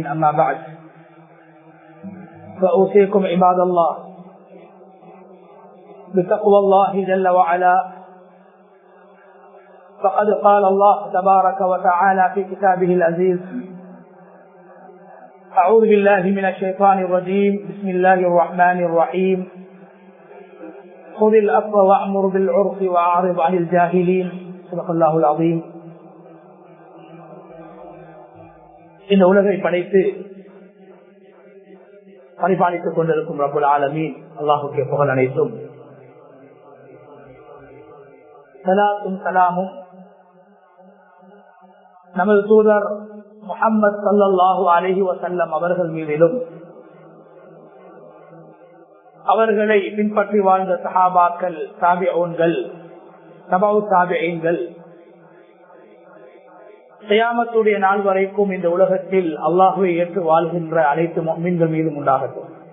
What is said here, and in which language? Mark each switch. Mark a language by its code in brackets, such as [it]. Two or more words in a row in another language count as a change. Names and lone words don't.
[ar] أما بعد، فأوصيكم عباد الله بتقوى الله جل وعلا، فقد قال الله تبارك وتعالى في كتابه العزيز: أعوذ بالله من الشيطان الرجيم، بسم الله الرحمن الرحيم، خذ العفو وأمر بالعرف وأعرض عن الجاهلين. صدق الله العظيم. [ta] இந்த உலகை படைத்து பரிபாலித்துக் கொண்டிருக்கும் [ar] رب العالمين [ta] அல்லாஹுக்கே புகழ் அனைத்தும். சலாத்தும் சலாமும் நமது தூதர் முஹம்மது [ar] صلى الله عليه وسلم [ta] அவர்கள் மீதிலும், அவர்களை பின்பற்றி வாழ்ந்த சஹாபாக்கள், தாபிஊன்கள், தபவு தாபிஈன்கள், கியாமத்துடைய நாள் வரைக்கும் இந்த உலகத்தில் அல்லாஹ்வை ஏற்று வாழ்கின்ற அனைத்து முஃமின்கள் மீதும் உண்டாகட்டும்.